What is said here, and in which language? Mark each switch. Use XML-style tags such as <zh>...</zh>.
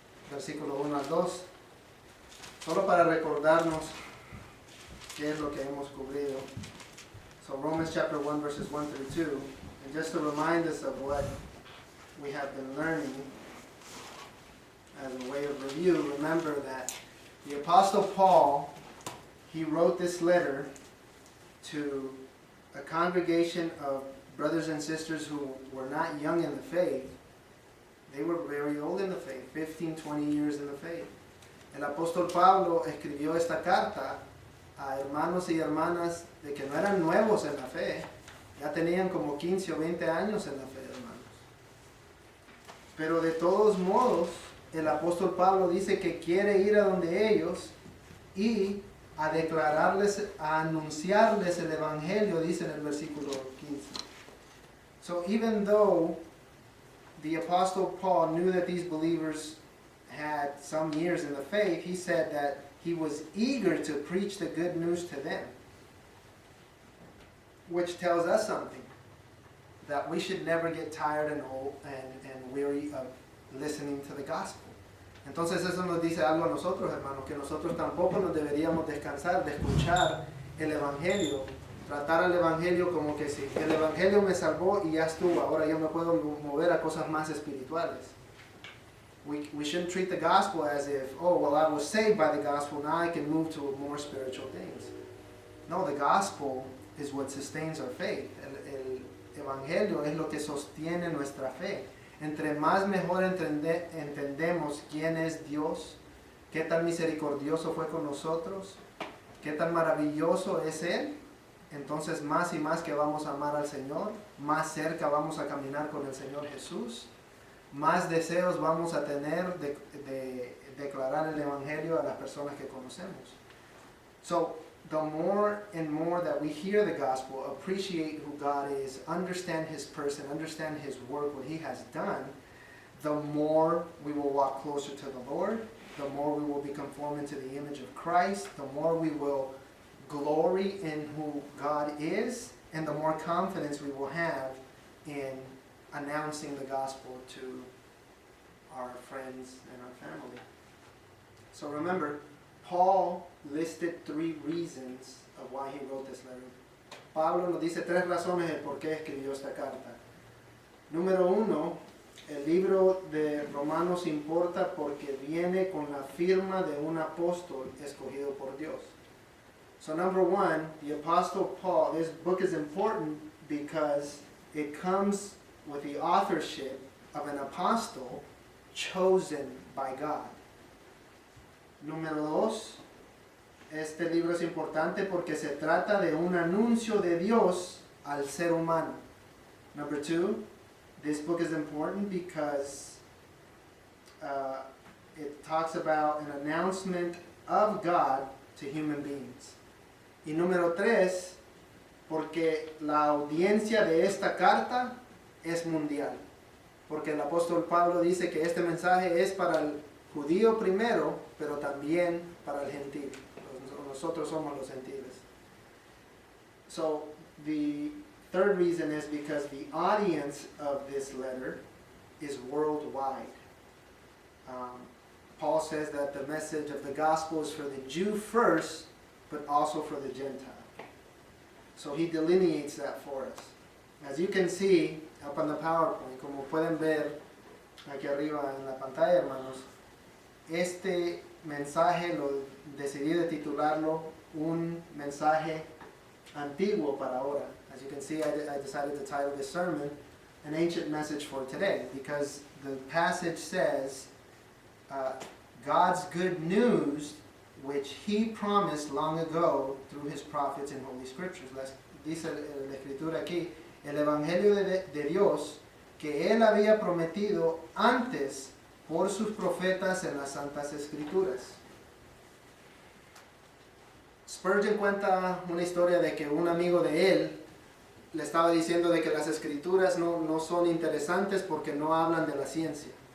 <es>versículo 1 al 2, solo para recordarnos qué es lo que hemos cubrido.</es> <en>So Romans chapter 1 verses 1 through 2, and just to remind us of what we have been learning as a way of review, remember that the Apostle Paul, he wrote this letter to a congregation of brothers and sisters who were not young in the faith. They were very old in the faith, 15, 20 years in the faith.</en> <es>El apóstol Pablo escribió esta carta a hermanos y hermanas de que no eran nuevos en la fe, ya tenían como 15 o 20 años en la fe, hermanos. Pero de todos modos, el apóstol Pablo dice que quiere ir a donde ellos y a declararles, a anunciarles el evangelio, dice en el versículo 15.</es> <en>So even though the apostle Paul knew that these believers had some years in the faith, he said that he was eager to preach the good news to them, which tells us something, that we should never get tired and old and weary of listening to the gospel.</en> <es>Entonces eso nos dice algo a nosotros, hermanos, que nosotros tampoco nos deberíamos descansar de escuchar el evangelio, tratar al evangelio como que si el evangelio me salvó y ya estuvo, ahora yo me puedo mover a cosas más espirituales.</es> <en>We shouldn't treat the gospel as if, oh, well, I was saved by the gospel, now I can move to more spiritual things. No, the gospel is what sustains our faith.</en> <es>El evangelio es lo que sostiene nuestra fe. Entre más mejor entendemos quién es Dios, qué tan misericordioso fue con nosotros, qué tan maravilloso es Él, entonces más y más que vamos a amar al Señor, más cerca vamos a caminar con el Señor Jesús, más deseos vamos a tener de declarar el Evangelio a las personas que conocemos.</es> <en>So, the more and more that we hear the gospel, appreciate who God is, understand His person, understand His work, what He has done, the more we will walk closer to the Lord, the more we will be conformed to the image of Christ, the more we will glory in who God is, and the more confidence we will have in announcing the gospel to our friends and our family. So remember, Paul listed 3 reasons of why he wrote this letter.</en> <es>Pablo nos dice 3 razones de por qué escribió esta carta. Número 1, el libro de Romanos importa porque viene con la firma de un apóstol escogido por Dios.</es> <en>So number 1, the Apostle Paul, this book is important because it comes with the authorship of an apostle chosen by God.</en> <es>Número 2, este libro es importante porque se trata de un anuncio de Dios al ser humano.</es> <en>Number 2, this book is important because it talks about an announcement of God to human beings.</en> <es>Y número 3, porque la audiencia de esta carta es mundial. Porque el apóstol Pablo dice que este mensaje es para el judío primero, pero también para el gentil. Nosotros somos los gentiles.</es> <en>So the third reason is because the audience of this letter is worldwide. Paul says that the message of the gospel is for the Jew first, but also for the Gentile. So he delineates that for us. As you can see up on the PowerPoint,</en> <es>como pueden ver aquí arriba en la pantalla, hermanos, este mensaje lo decidí de titularlo un mensaje antiguo para ahora.</es> <en>As you can see, I decided to title this sermon an ancient message for today because the passage says God's good news which He promised long ago through His prophets in Holy Scriptures.</en> <es>Dice la escritura aquí, el evangelio de Dios que Él había prometido antes por sus profetas en las Santas Escrituras. Spurgeon cuenta una historia de que un amigo de él le estaba diciendo de que las Escrituras no son interesantes porque no hablan de la ciencia.</es>